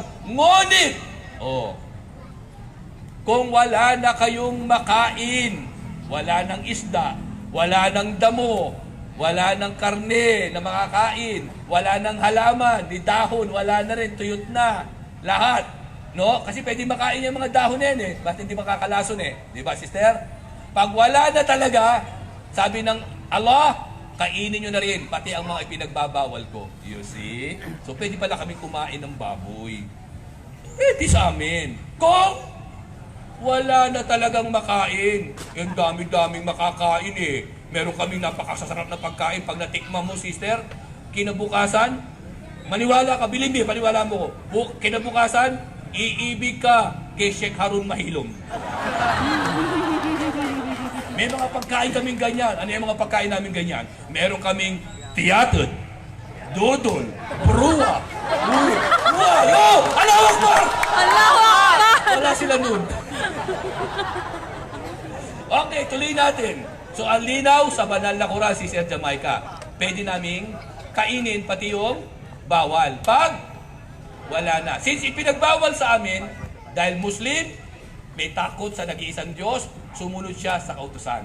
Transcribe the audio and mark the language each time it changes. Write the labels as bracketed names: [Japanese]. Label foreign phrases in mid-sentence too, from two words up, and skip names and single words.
[Filipino] Ngunit, kung wala na kayong makain, wala ng isda, wala ng damo, wala ng karne na makakain, wala ng halaman, di dahon, wala na rin, tuyot na, lahat. No? Kasi pwede makain yung mga dahon yan eh. Ba't hindi makakalason eh? Di ba, sister? Pag wala na talaga, sabi ng Allah, kainin nyo na rin, pati ang mga ipinagbabawal ko. [English] You see? [Filipino] So, pwede pala kami kumain ng baboy. Pwede sa amin. Kung wala na talagang makain, yung dami-daming makakain eh. Meron kaming napakasasarap na pagkain. Pag natikman mo, sister, kinabukasan, maniwala ka, bilib paniwala mo ko. Kinabukasan, iibig ka kay Sheikh Harun Mahilom. May mga pagkain kaming ganyan. Ano yung mga pagkain namin ganyan? Meron kaming tiyatod, dudol, bruwa, yo! [Arabic] الله أكبر! الله أكبر! [Filipino] Wala sila nun. Okay, tuloy natin. So, ang linaw sa banal na Quran, si Sir Jamaica, pwede naming kainin pati yung bawal. Pag wala na. Since ipinagbawal sa amin, dahil Muslim, may takot sa nag-iisang Diyos, sumunod siya sa kautusan.